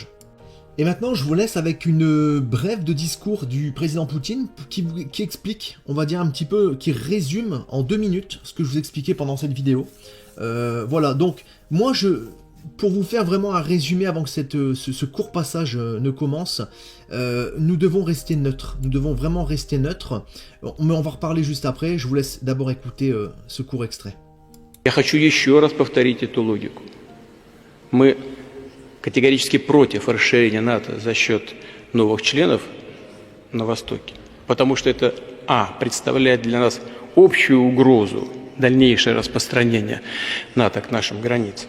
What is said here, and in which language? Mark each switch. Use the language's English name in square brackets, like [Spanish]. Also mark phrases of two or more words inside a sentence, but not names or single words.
[French] Et maintenant je vous laisse avec une brève de discours du président Poutine qui explique, on va dire un petit peu, qui résume en 2 minutes ce que je vous expliquais pendant cette vidéo. Voilà, donc moi pour vous faire vraiment un résumé avant que ce court passage ne commence, nous devons rester neutres, nous devons vraiment rester neutres, mais on va reparler juste après. Je vous laisse d'abord écouter ce court extrait. [Russian] Я хочу еще раз повторить эту логику. Мы категорически против расширения НАТО за счет новых членов на Востоке, потому что это, представляет для нас общую угрозу дальнейшее распространение НАТО к нашим границам.